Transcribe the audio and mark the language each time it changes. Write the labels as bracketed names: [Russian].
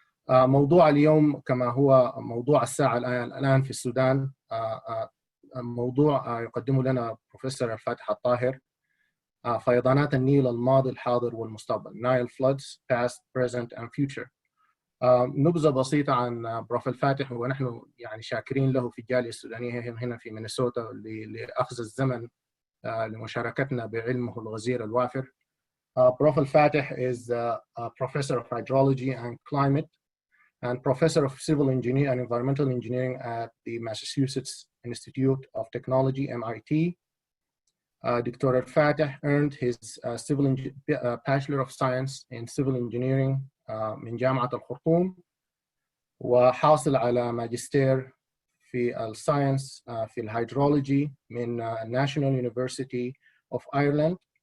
[Arabic] موضوع اليوم كما هو موضوع الساعة الآن في السودان، موضوع يقدمه لنا بروفيسور الفاتح الطاهر، فيضانات النيل، الماضي الحاضر والمستقبل. [English] Nile floods past, present and future. [Arabic] نبذة بسيطة عن بروف الفاتح، ونحن يعني شاكرين له في الجالية السودانية هنا في مينيسوتا لأخذ الزمن لمشاركتنا بعلمه الغزير الوافر. [English] Prof الفاتح is a professor of hydrology and climate and professor of civil engineering and environmental engineering at the Massachusetts Institute of Technology, MIT. Dr. الفاتح earned his Bachelor of Science in Civil Engineering [Arabic] من جامعة الخرطوم، وحاصل على ماجستير في الساينس في الهيدرولوجي من [English] National University of Ireland.